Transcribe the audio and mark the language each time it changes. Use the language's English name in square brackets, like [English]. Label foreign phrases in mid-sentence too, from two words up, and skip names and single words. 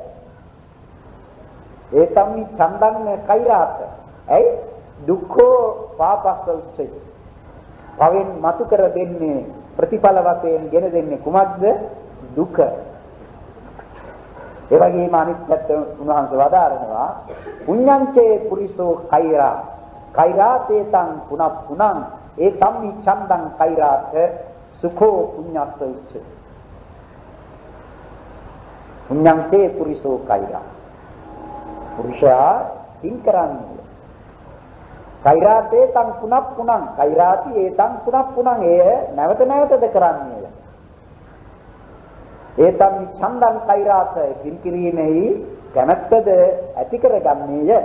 [Pali] ඒතම්මි ඡන්දං කෛරාත් ඇයි දුක්ඛෝ පාපස්ස උච්චය. [Sinhala] පවෙන් මතු කර දෙන්නේ ප්‍රතිඵල වශයෙන් ගෙන දෙන්නේ කුමක්ද? දුක. ඒ වගේම අනිත් පැත්ත උන්වහන්සේ වදාරනවා [Pali] පුඤ්ඤංචේ පුරිසෝ කෛරා කෛරාතේතං පුනප්පුනං ඒතම්මි ඡන්දං කෛරාත් සුඛෝ පුඤ්ඤස්ස උච්චය. පුඤ්ඤංචේ පුරිසෝ කෛරා [Sinhala] පුරුෂයා තින් කරන්නේ [Pali] කෛරාතේතං පුනප්පුනං කෛරාති ඒතං පුනප්පුනං [Sinhala] එය නැවතද කරන්නේය. [Pali] ඒතම්මි ඡන්දං කෛරාත [Sinhala] කිරිකිරීමෙහි කැමැත්තද ඇති කරගන්නේය.